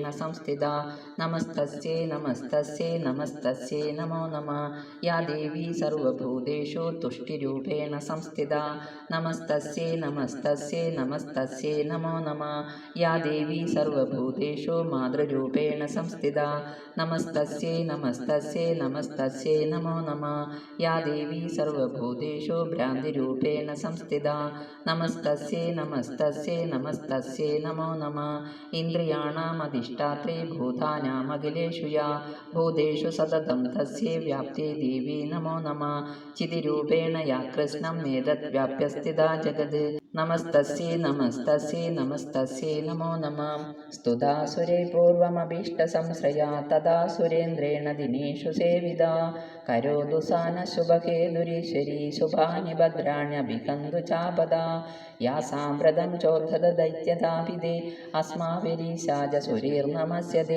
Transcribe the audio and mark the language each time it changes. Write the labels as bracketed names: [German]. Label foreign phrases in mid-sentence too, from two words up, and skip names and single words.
[Sanskrit] संस्थिता नमस्तस्यै नमस्तस्यै नमस्तस्यै नमो नमः या देवी सर्वभूतेषु तुष्टिरूपेण संस्थिता नमस्तस्यै नमस्तस्यै नमस्तस्यै नमो नमः या देवी सर्वभूतेषु मातृरूपेण संस्थिता नमस्तस्यै नमस्तस्यै नमस्तस्यै नमो नमः या देवी सर्वभूतेषु भ्रान्तिरूपेण संस्थिता नमस्तस्यै नमस्तस्यै नमस्तस्यै नमो नमः इन्द्रियाणामधिष्ठात्रे भूतानामखिलेषु या भूतेषु सततं तस्यै व्याप्ते देवी नमो नमः चितिरूपेण या कृष्णं नेतद्व्याप्य स्थिता जगत् നമസ്തസ്യൈ നമസ്തസ്യൈ നമസ്തസ്യൈ നമോ നമഃ. സ്തുതാസുരൈ പൂർവമഭീഷ്ടസംശ്രയാ തഥാ സുരേന്ദ്രേണ ദിനേഷു സേവിതാ. കരോതു സാ നഃ ശുഭകേതുരീശ്വരീ ശുഭാനി ഭദ്രാണ്യഭികന്തു ചാപദാ. യാ സാമ്പ്രതം ചോദ്ധത ദൈത്യതാപിതേ അസ്മാഭിരീശാജസുരീർനമസ്യതേ.